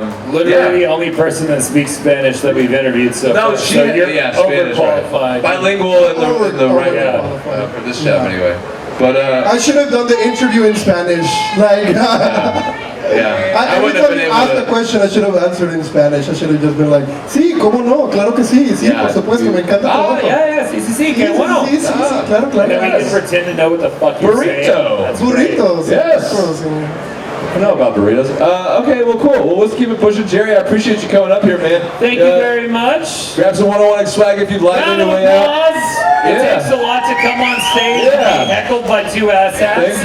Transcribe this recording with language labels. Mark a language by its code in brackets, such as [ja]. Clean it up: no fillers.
[en] Literally the only person that speaks Spanish that we've interviewed so far. So you're Spanish, overqualified. Bilingual in the right for this job, anyway. But I should have done the interview in Spanish. Every time you asked the question, I should have answered in Spanish. I should have just been like, [es] sí, cómo no, claro que sí, por supuesto, me encanta. Sí, qué bueno. Sí, claro. [en] And then we can pretend to know what the fuck you're saying. Burritos. Yes. I know about burritos. Okay, well, cool. Well, let's keep it pushing. Jerry, I appreciate you coming up here, man. Thank you very much. Grab some 101X swag if you'd like on your way out. It takes a lot to come on stage and be heckled by two asshats.